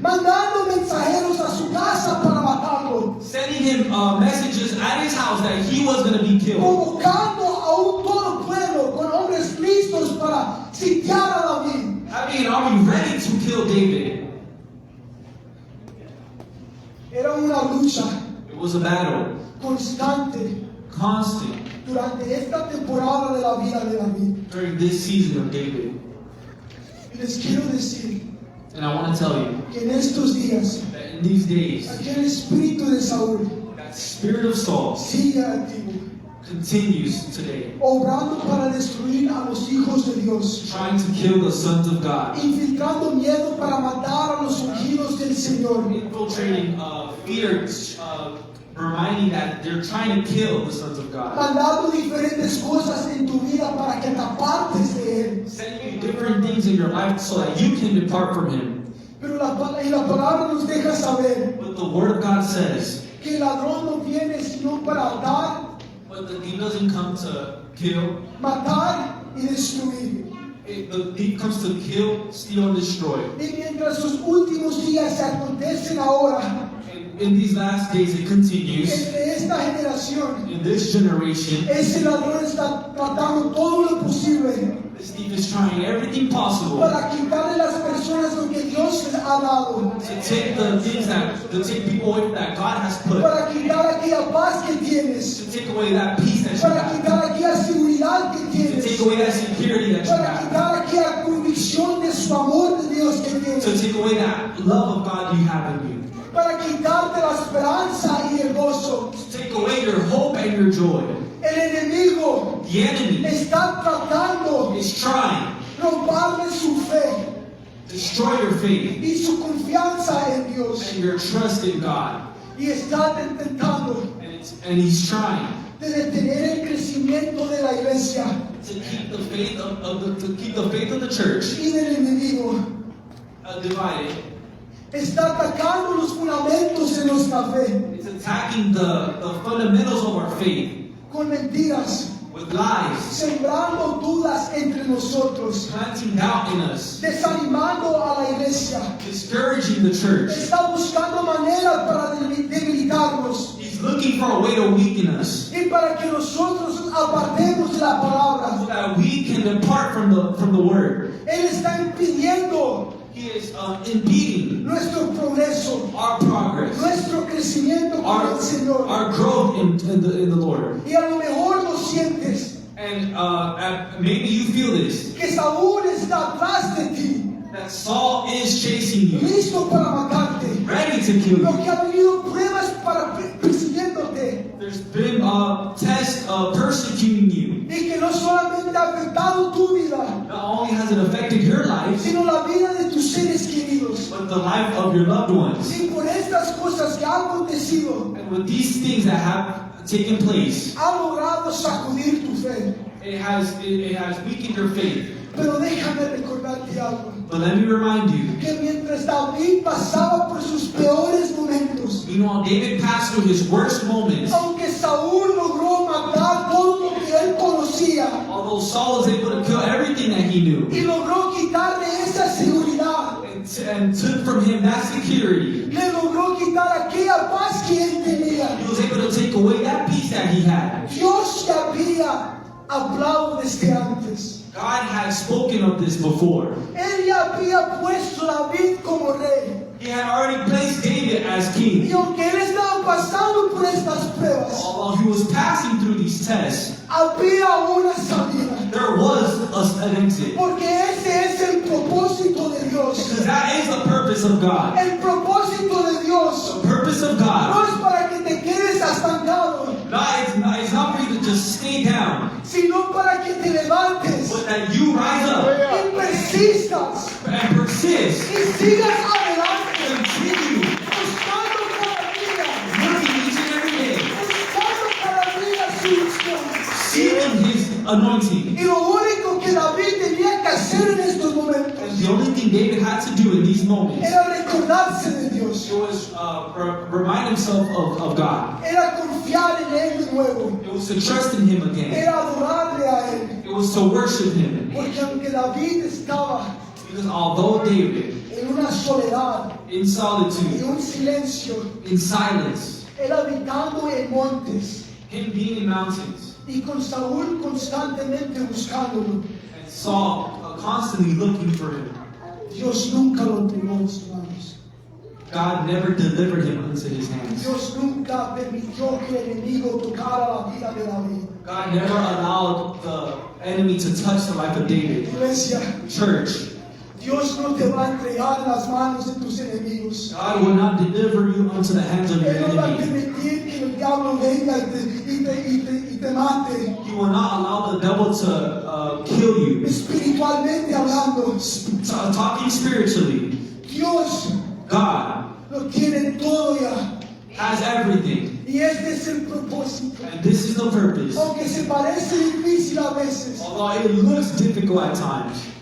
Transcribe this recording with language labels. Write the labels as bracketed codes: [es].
[es] mandando mensajeros a su casa para matarlo, [en] sending him messages at his house that he was going to be killed, [es] convocando a un todo pueblo con hombres listos para sitiar a David. [en] having an army ready to kill David. [es] Era una lucha [en] It was a battle, [es] constante [en] constant, [es] durante esta temporada de la vida de David. [en] during this season of David. [es] Y les quiero decir [en] And I want to tell you [es] que en estos días [en] that in these days, [es] aquel espíritu de Saúl [en] that spirit of Saul [es] sigue activo, [en] continues today, [es] obrando para destruir a los hijos de Dios, [en] trying to kill the sons of God, [es] infiltrando miedo para matar a los ungidos del Señor. [en] infiltrating fear, reminding that they're trying to kill the sons of God. [es] mandando diferentes cosas en tu vida para que te apartes de Él. [en] Sending you different things in your life so that you can depart from Him. [es] Pero la palabra nos deja saber [en] But the Word of God says, [es] que el ladrón no viene sino para matar, [en] but the thief doesn't come to kill. [es] matar y destruir. [en] The thief comes to kill, steal, and destroy. [es] Y mientras sus últimos días se acontecen ahora, [en] And in these last days, it continues. [es] entre esta generación, [en] In this generation, [es] ese ladrón está tratando todo lo posible [en] this thief is trying everything possible [es] para quitarle a las personas lo que Dios les ha dado, [en] to take the things to take people away that God has put, [es] para quitar aquella paz que tienes, [en] to take away that peace that you [es] para [en] have, [es] quitar aquella seguridad que [en] to [es] tienes, [en] take away that security that you [es] para [en] have, [es] quitar aquella convicción de su amor de Dios que [en] to [es] tienes, [en] take away that love of God you have in you, [es] para quitarte la esperanza y el gozo. [en] to take away your hope and your joy. [es] El enemigo [en] The enemy [es] está tratando [en] is trying [es] de robarle su fe [en] to destroy your faith [es] y su confianza en Dios, [en] and your trust in God, [es] y está intentando [en] and he's trying [es] de detener el crecimiento de la iglesia [en] to keep the faith of the church [es] y del enemigo. [en] divided. [es] Está atacando los fundamentos de nuestra fe [en] It's attacking the fundamentals of our faith [es] con mentiras, [en] with lies, [es] sembrando dudas entre nosotros, [en] planting doubt in us, [es] desanimando a la iglesia. [en] discouraging the church. [es] Está buscando maneras para debilitarnos [en] He's looking for a way to weaken us [es] y para que nosotros nos apartemos de la [en] so [es] palabra. [en] that we can depart from the word. [es] Él está impidiendo [en] He is impeding [es] nuestro progreso, [en] our progress, [es] nuestro crecimiento con el Señor. [en] our growth in the Lord. [es] Y a lo mejor lo sientes [en] And maybe you feel this, [es] que Saúl está atrás de ti, [en] that Saul is chasing you, [es] listo para matarte. [en] ready to kill [es] Lo [en] you. [es] que ha venido pruebas para persiguiéndote [en] There's been tests persecuting you. [es] y que no solamente ha afectado tu vida, [en] Not only has it affected your life, [es] sino la vida de tus seres queridos. [en] but the life of your loved ones. [es] Y por estas cosas que han acontecido, [en] And with these things that have taken place, [es] ha logrado sacudir tu fe. [en] it has weakened your faith. [es] Pero déjame recordarte algo, [en] But let me remind you, [es] que mientras David pasaba por sus peores momentos, [en] you know, David passed through his worst moments. [es] aunque Saúl logró matar todo lo que él conocía [en] Although Saul was able to kill everything that he knew [es] y logró quitarle esa seguridad, [en] and took from him that security, [es] le logró quitar aquella paz que él tenía. [en] he was able to take away that peace that he had. [es] Dios ya había hablado desde antes. [en] God had spoken of this before. [es] Él ya había puesto a David como rey. [en] He had already placed David as king. [es] Y aunque él estaba pasando por estas pruebas, [en] Although he was passing through these tests, [es] había una salida. [en] there was an exit. [es] Porque ese es el propósito de Dios. [en] Because that is the purpose of God. [es] El propósito de Dios [en] The purpose of [es] no [en] God, [es] es para que te quedes estancado, [en] it's not for you to just stay down, [es] sino para que te levantes [en] but that you rise up [es] y persistas [en] and persist, [es] y sigas adelante, [en] continue [es] buscando cada día, [en] working each and every day, [es] buscando cada día su unción. [en] seeking His anointing. [es] Y lo único que David tenía que hacer en estos momentos [en] And the only thing David had to do in these moments, [es] era recordarse de Dios, [en] it was remind himself of God. [es] era confiar en Él de nuevo, [en] It was to trust in Him again. [es] era adorarle a Él. [en] It was to worship Him. [es] Porque aunque David estaba [en] Because although David, [es] en una soledad, [en] in [es] en [en] solitude, [es] un silencio, [en] in silence, [es] él habitando en montes [en] him being in mountains, [es] y con Saúl constantemente buscándolo, [en] and Saul constantly looking for him, [es] Dios nunca lo entregó en sus manos. [en] God never delivered him into his hands. [es] Dios nunca permitió que el enemigo tocara la vida de David. [en] God never allowed the enemy to touch the life of David. [es] Iglesia, [en] Church, [es] Dios no te va a entregar en las manos de tus enemigos. [en] God will not deliver you unto the hands of your [es] Él no va a [en] enemy. [es] permitir que el diablo venga y te mate, [en] He will not allow the devil to kill you. [es] espiritualmente hablando. [en] Talking spiritually, [es] Dios [en] God [es] lo tiene todo ya. [en] has everything. [es] Y este es el propósito. [en] And this is the purpose. [es] Aunque se parece difícil a veces, [en] Although it looks difficult at times,